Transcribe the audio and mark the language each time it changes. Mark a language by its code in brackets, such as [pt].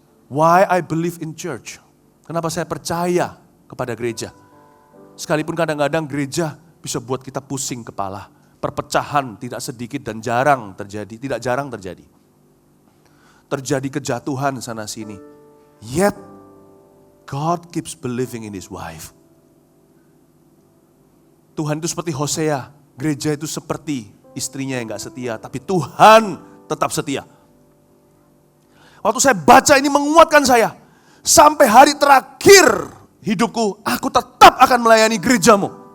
[en] Why I believe in church. [id] Kenapa saya percaya kepada gereja. Sekalipun kadang-kadang gereja bisa buat kita pusing kepala. Perpecahan tidak sedikit dan jarang terjadi, tidak jarang terjadi. Terjadi kejatuhan sana sini. [en] Yet, God keeps believing in His wife. [id] Tuhan itu seperti Hosea. Gereja itu seperti istrinya yang gak setia. Tapi Tuhan tetap setia. Waktu saya baca ini menguatkan saya. Sampai hari terakhir hidupku, aku tetap akan melayani gerejamu.